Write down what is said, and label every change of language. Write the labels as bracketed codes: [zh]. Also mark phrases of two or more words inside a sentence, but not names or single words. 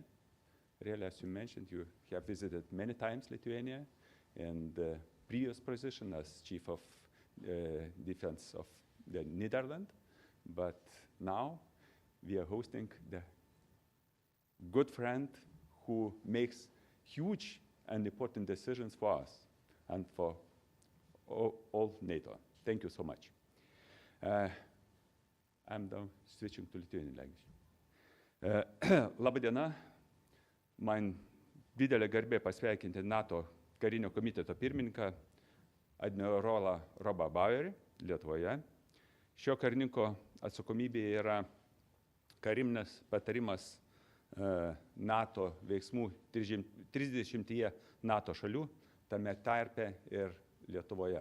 [en] Really, as you mentioned, you have visited many times Lithuania in the previous position as Chief of Defense of the Netherlands, but now we are hosting the good friend who makes huge and important decisions for us and for all NATO. Thank you so much. I'm now switching to Lithuanian language. [lt] Labą dieną. Man didelė garbė pasveikinti NATO karinio komiteto pirmininką admirolą Robą Bauerį Lietuvoje. Šio karininko atsakomybė yra kariuomenės patarimas NATO veiksmų 30 NATO šalių, tame tarpe ir Lietuvoje.